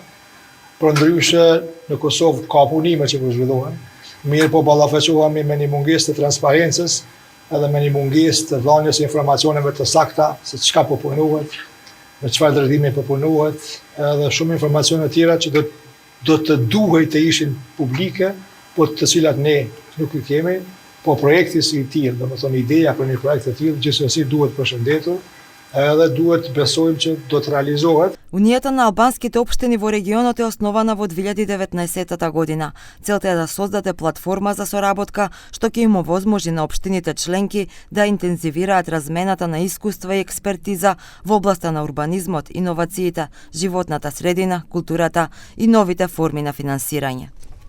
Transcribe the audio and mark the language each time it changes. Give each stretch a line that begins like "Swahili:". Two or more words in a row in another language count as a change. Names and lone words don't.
Albanian: Për ndryshe në Kosovë ka punime që po zhvillohen, mirë po ballafaqohemi me një mungesë të transparencës edhe me një mungesë të dhënies së informacioneve të sakta se çka po punohet, në çfarë drejtimi po punohet, edhe shumë informacione të tjera që do të duhej të ishin publike, po të cilat ne nuk i kemi, po projekti si i tillë, domethënë ideja për një projekt të tillë gjithsesi duhet përshëndetur, edhe duhet besojmë që do të realizohet.
Macedonian: Унијата на албанските општини во регионот е основана во 2019 година. Целта е да создаде платформа за соработка, што ќе им овозможи на општините членки да интензивираат размената на искуства и експертиза во областа на урбанизмот, иновациите, животната средина, културата и новите форми на финансирање.